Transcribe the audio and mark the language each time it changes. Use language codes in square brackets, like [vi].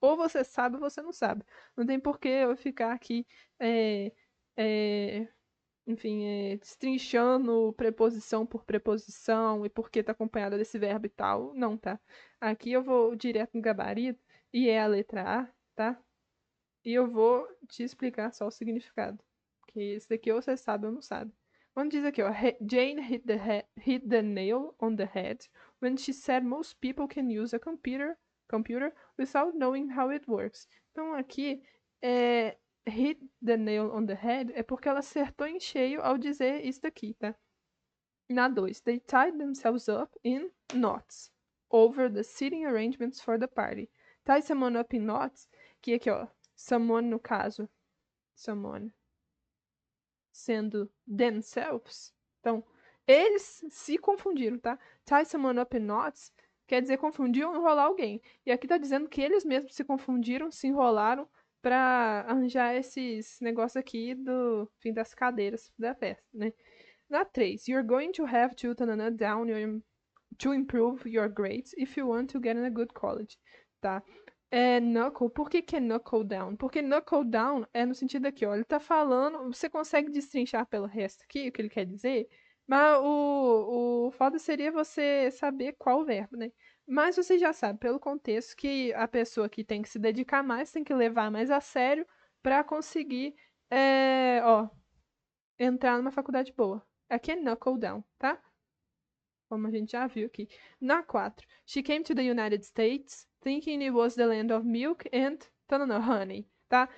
[pt] Ou você sabe ou você não sabe. Não tem por que eu ficar aqui, é, é, enfim, destrinchando preposição por preposição e porque tá acompanhada desse verbo e tal. Não, tá? Aqui eu vou direto no gabarito e é a letra A, tá? E eu vou te explicar só o significado. Que esse daqui ou você sabe ou não sabe. Quando diz aqui, ó, [en] Jane hit the nail on the head when she said most people can use a computer without knowing how it works. [pt] Então aqui, [en] hit the nail on the head [pt] é porque ela acertou em cheio ao dizer isso daqui, tá? Na 2, [en] they tied themselves up in knots over the seating arrangements for the party. Tie someone up in knots, [pt] que aqui, ó, someone no caso, someone sendo themselves. Então, eles se confundiram, tá? [en] Tie someone up in knots [pt] quer dizer confundir ou enrolar alguém. E aqui tá dizendo que eles mesmos se confundiram, se enrolaram para arranjar esses negócios aqui do fim das cadeiras da festa, né? Na 3, [en] you're going to have to down to improve your grades if you want to get in a good college, [pt] tá? Knuckle, por que é knuckle down? Porque knuckle down é no sentido aqui, ó, ele tá falando, você consegue destrinchar pelo resto aqui o que ele quer dizer, mas o foda seria você saber qual verbo, né? Mas você já sabe, pelo contexto, que a pessoa que tem que se dedicar mais, tem que levar mais a sério para conseguir, ó, entrar numa faculdade boa. Aqui é knuckle down, tá? Como a gente já viu aqui. Na 4, [en] she came to the United States thinking it was the land of milk and honey, [pt] tá?